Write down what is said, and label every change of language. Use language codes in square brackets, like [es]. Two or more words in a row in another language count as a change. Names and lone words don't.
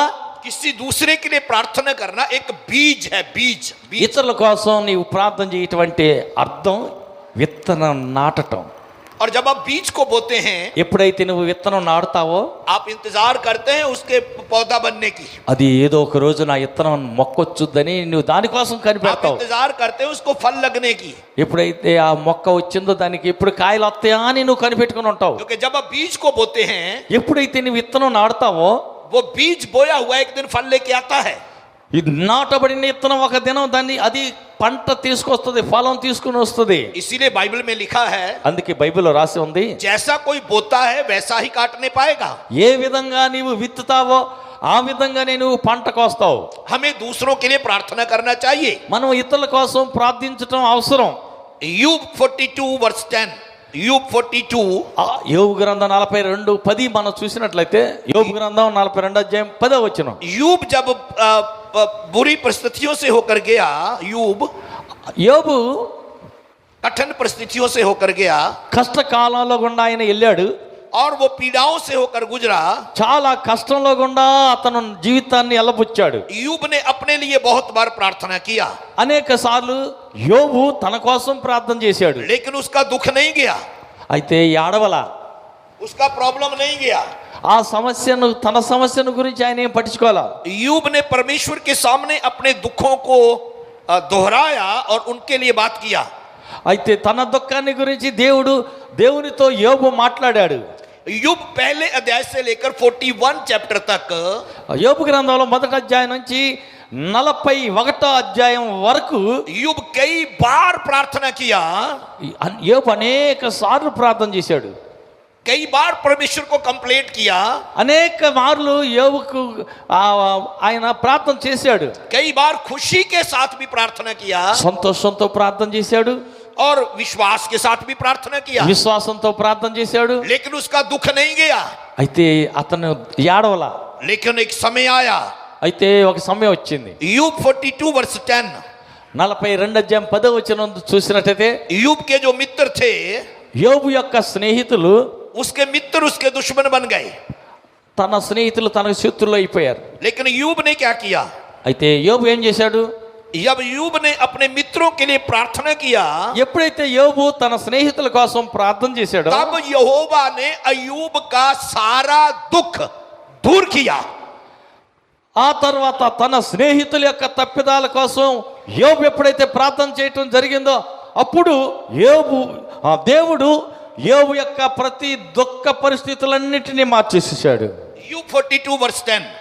[hi] किसी दूसरे के लिए प्रार्थना करना एक बीज है, बीज [te] ఇతరుల కోసం నీవు ప్రార్థన చేయటం అంటే అర్థం విత్తనం నాటటం. [hi] और जब आप बीज को बोते हैं [te] ఎప్పుడైతే నువ్వు విత్తనం నాటుతావో [hi] आप इंतजार करते हैं उसके पौधा बनने की। [te] అది ఏదో ఒక రోజు నా విత్తనం మొక్కొచ్చుద్దని నువ్వు దానికోసం [hi] आप [te] కనిపెడతావు. [hi] इंतजार करते हैं उसको फल लगने की। [te] ఎప్పుడైతే ఆ మొక్క వచ్చిందో దానికి ఎప్పుడు కాయలు వస్తాయా అని నువ్వు కనిపెట్టుకుని ఉంటావు. [hi] क्योंकि जब आप बीज को बोते हैं [te] ఎప్పుడైతే నువ్వు విత్తనం నాటుతావో [hi] वो बीज बोया हुआ एक दिन फल लेके आता है। [te] ఇది నాటబడిన విత్తనం ఒక దినం దాన్ని అది పంట తీసుకొస్తుంది, ఫలం తీసుకుని వస్తుంది. [hi] इसीलिए बाइबल में लिखा है [te] అందుకే బైబిల్లో రాసి ఉంది, [hi] जैसा कोई बोता है वैसा ही काटने पाएगा। [te] ఏ విధంగా నీవు విత్తుతావో ఆ విధంగానే నువ్వు పంట కోస్తావు. [hi] हमें दूसरों के लिए प्रार्थना करना चाहिए। [te] మనం ఇతరుల కోసం ప్రార్థించటం అవసరం. [hi] यूब 42 वर्स 10, यूब 42 [te] యోబు గ్రంథం 42:10 మనం చూసినట్లయితే యోబు గ్రంథం 42:10 వచనం. [hi] यूब जब बुरी परिस्थितियों से होकर गया, यूब [te] యోబు [hi] कठिन परिस्थितियों से होकर गया [te] కష్టకాలంలో గుండా ఆయన వెళ్ళాడు. [hi] और वो पीड़ाओं से होकर गुजरा। [te] చాలా కష్టంలో గుండా అతను జీవితాన్ని ఎల్లబుచ్చాడు. [hi] यूब ने अपने लिए बहुत बार प्रार्थना किया, [te] అనేక సార్లు యోబు తన కోసం ప్రార్థన చేశాడు. [hi] लेकिन उसका दुख नहीं गया, [te] అయితే ఏడవల [hi] उसका प्रॉब्लम नहीं गया। [te] ఆ సమస్యను తన సమస్యను గురించి ఆయన ఏం పట్టించుకోవాలా. [hi] यूब ने परमेश्वर के सामने अपने दुखों को दोहराया और उनके लिए बात किया। [te] అయితే తన దుఃఖాన్ని గురించి దేవునితో యోబు మాట్లాడాడు. [hi] यूब पहले अध्याय से लेकर 41 चैप्टर तक [te] యోబు గ్రంథంలో 1వ అధ్యాయం నుంచి 41వ అధ్యాయం వరకు [hi] यूब कई बार प्रार्थना किया, [te] యోబు అనేక సార్లు ప్రార్థన చేశాడు. [hi] कई बार परमेश्वर को कंप्लेंट किया, [te] అనేక మార్లు యోబుకు ఆయన ప్రార్థన చేశాడు. [hi] कई बार खुशी के साथ भी प्रार्थना किया [te] సంతోషంతో ప్రార్థన చేశాడు, [hi] और विश्वास के साथ भी प्रार्थना किया, [te] విశ్వాసంతో ప్రార్థన చేశాడు. [hi] लेकिन उसका दुख नहीं गया। [te] అయితే అతను ఏడవల. [hi] लेकिन एक समय आया, [te] అయితే ఒక సమయం వచ్చింది. [hi] यूब 42 वर्स 10, [te] 42:10 వచనం చూసినట్టయితే [hi] यूब के जो मित्र थे [te] యోబు యొక్క స్నేహితులు [hi] उसके मित्र उसके दुश्मन बन गए। [te] తన స్నేహితులు తనకు శత్రులు అయిపోయారు. [hi] लेकिन यूब ने क्या किया? [te] అయితే యోబు ఏం చేశాడు? [hi] जब यूब ने अपने मित्रों के लिए प्रार्थना किया [te] ఎప్పుడైతే యోబు తన స్నేహితుల కోసం ప్రార్థన చేశాడో [hi] तब यहोवा ने अय्यूब का सारा दुख दूर किया। [te] ఆ తర్వాత తన స్నేహితుల యొక్క తప్పిదాల కోసం యోబు ఎప్పుడైతే ప్రార్థన చేయటం జరిగిందో అప్పుడు దేవుడు యోబు యొక్క ప్రతి దుఃఖ పరిస్థితులన్నిటినీ మార్చేసేసాడు. [hi] यूब 42 वर्स 10,